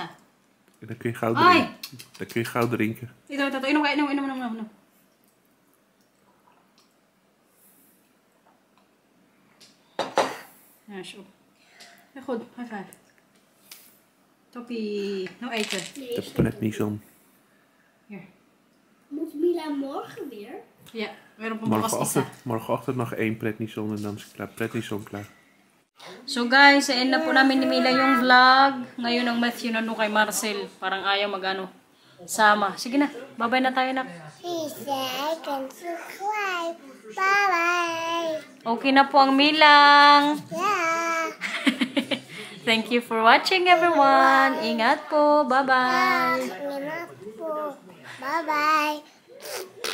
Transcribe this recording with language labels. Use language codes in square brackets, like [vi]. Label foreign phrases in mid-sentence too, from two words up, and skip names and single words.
[nl] En dan kun je gauw Hoi. drinken. Dan kun je gauw drinken. [tl] Ito. Inom. [nl] Ja, zo. Ja, goed. [en] High five. [nl] Toppie. Nou eten. De prednison. Hier. Moet Mila morgen weer? Ja, [tl] meron pa bukas isa. [nl] Morgenochtend nog 1 prednison en dan is prednison klaar. [en] So guys, [tl] end na po namin ni Mila yung vlog. Ngayon ang Matthew na kay Marcel. Parang ayaw mag-ano. Sama. Sige na. Bye-bye na tayo na. [en] Please like and subscribe. Bye-bye. [tl] Okay na po ang Milang. [en] Yeah. Thank you for watching everyone. [tl] Ingat po. [en] Bye-bye. Bye-bye.